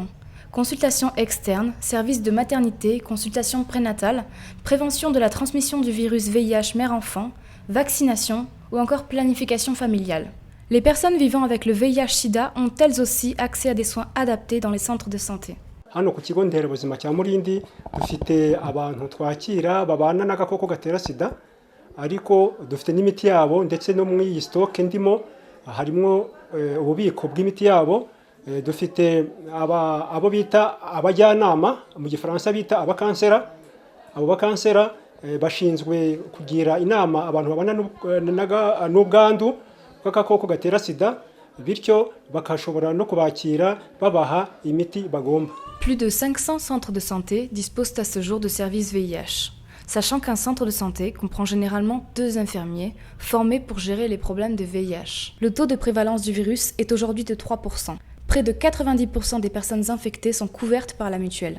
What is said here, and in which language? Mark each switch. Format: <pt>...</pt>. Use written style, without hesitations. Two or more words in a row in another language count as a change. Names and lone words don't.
<fr>Consultation externe, services de maternité, consultation prénatale, prévention de la transmission du virus VIH mère-enfant, vaccination ou encore planification familiale. Les personnes vivant avec le VIH-Sida ont elles aussi accès à des soins adaptés dans les centres de santé.</fr> <rw>Hano ku kigo nderabuzima cya Murindi dufite abantu twakira babana n'agakoko gatera sida, ariko dufite n'imiti yabo ndetse no mu iyi stock ndimo harimo ububiko bw'imiti yabo. Dufite abo bita abajyanama mu gifaransa bita abakansera. Abo bakansera bashinzwe kugira inama abantu babana n'ubwandu bw'agakoko gatera sida, bityo bakashobora no kubakira babaha imiti bagomba.</rw> <fr>Plus de 500 centres de santé disposent à ce jour de services VIH, sachant qu'un centre de santé comprend généralement 2 infirmiers formés pour gérer les problèmes de VIH. Le taux de prévalence du virus est aujourd'hui de 3%. Près de 90% des personnes infectées sont couvertes par la mutuelle.</fr>